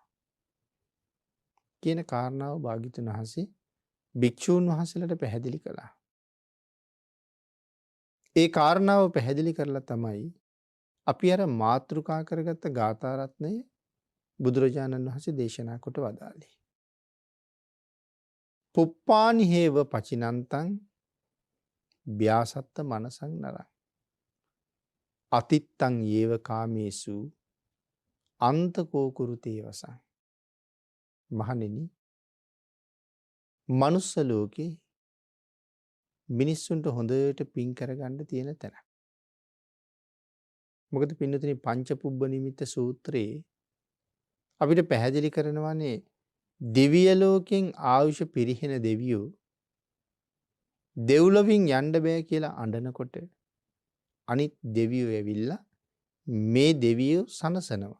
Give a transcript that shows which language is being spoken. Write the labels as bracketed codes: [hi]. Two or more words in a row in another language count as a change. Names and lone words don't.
[si] කියන කාරණාව භාග්‍යවතුන් වහන්සේ භික්ෂූන් වහන්සේලාට පැහැදිලි කළා. ඒ කාරණාව පැහැදිලි කරලා තමයි අපි අර මාතෘකා කරගත්ත ගාථා රත්නය බුදුරජාණන් වහන්සේ දේශනා කොට වදාළේ. [pi] පුප්පානි හේව පචිනන්තං ව්‍යාසත්ත මනසං නරං අතිත්තං යේව කාමේසු අන්තකෝ කුරුතේ වසං. [si] මහණෙනි මනුස්ස ලෝකේ මිනිස්සුන්ට හොඳට පින් කරගන්න තියෙන තැන. මොකද පින්නතුනි පංච පුබ්බ නිමිත්ත සූත්‍රයේ අපිට පැහැදිලි කරනවානේ දිව්‍ය ලෝකෙන් ආයුෂ පිරිහෙන දෙවියෝ දෙව්ලොවින් යන්න බෑ කියලා අඬනකොට අනිත් දෙවියෝ ඇවිල්ලා මේ දෙවියෝ සනසනවා.